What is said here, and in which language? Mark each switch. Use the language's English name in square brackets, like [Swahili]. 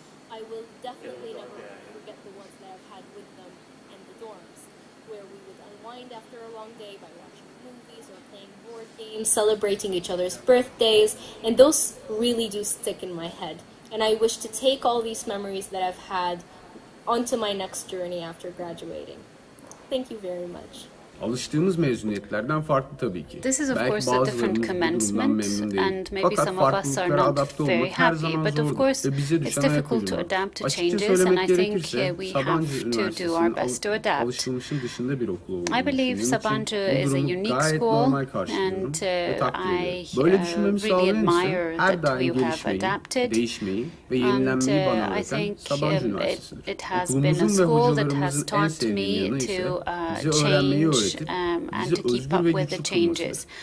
[English] I will definitely never forget the ones that I've had with them in the dorms, where we would unwind after a long day by watching movies or playing board games, celebrating each other's birthdays, and those really do stick in my head. And I wish to take all these memories that I've had onto my next journey after graduating. Thank you very much. [Turkish] Alıştığımız mezuniyetlerden farklı tabii ki. [English] This is of course a different commencement, and maybe some of us are not very happy, but of course it's difficult to adapt to changes, and I think we have to do our best to adapt. I believe Sabancı is a unique school, and I really admire that we have adapted, and I think it has been a school that has taught me to change and to keep up with the changes.